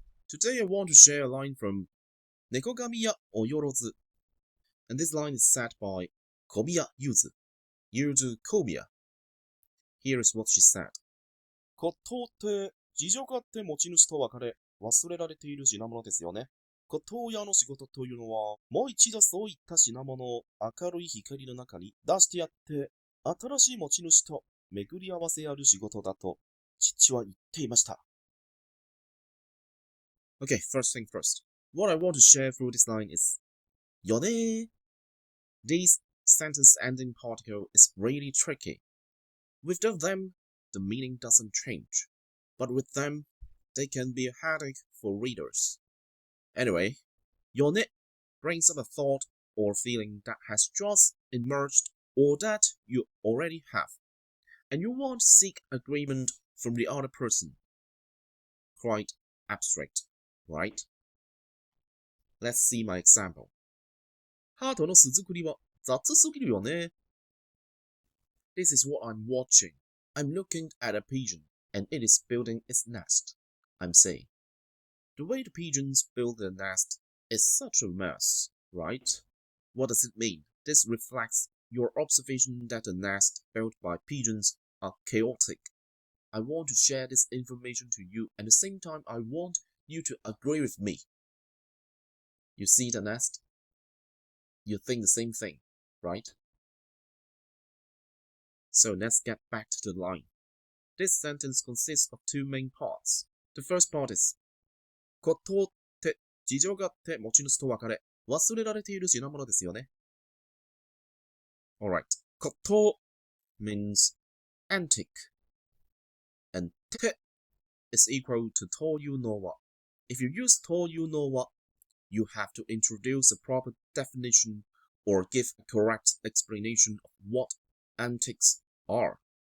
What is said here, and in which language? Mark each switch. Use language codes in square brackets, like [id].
[en] Today I want to share a line from 猫神やおよろず and this line is said by 小宮ゆず 小宮 Here is what she said [ja] 骨董って事情があって持ち主と別れ忘れられている品物ですよね。骨董屋の仕事というのはもう一度そういった品物を明るい光の中に出してやって新しい持ち主と巡り合わせやる仕事だと父は言っていました。 [en] Okay, first thing first. What I want to share through this line is よね. This sentence ending particle is really tricky. Without them, the meaning doesn't change. But with them, they can be a headache for readers. Anyway, よね brings up a thought or feeling that has just emerged or that you already have. And you want to seek agreement from the other person. Quite abstract.Right? Let's see my example. [ja] ハートの巣作りは雑すぎるよね。 [en] This is what I'm watching. I'm looking at a pigeon, and it is building its nest. I'm saying. The way the pigeons build their nest is such a mess, right? What does it mean? This reflects your observation that the nest built by pigeons are chaotic. I want to share this information to you, and at the same time I want you to agree with me. You see the nest? You think the same thing, right? So let's get back to the line. This sentence consists of two main parts. The first part is [ja] 骨董って事情があって持ち主と別れ忘れられている品物ですよね。 [en] Alright, 骨董 means antique, and て is equal to というのは。 If you use というのは, you have to introduce a proper definition or give a correct explanation of what antiques are.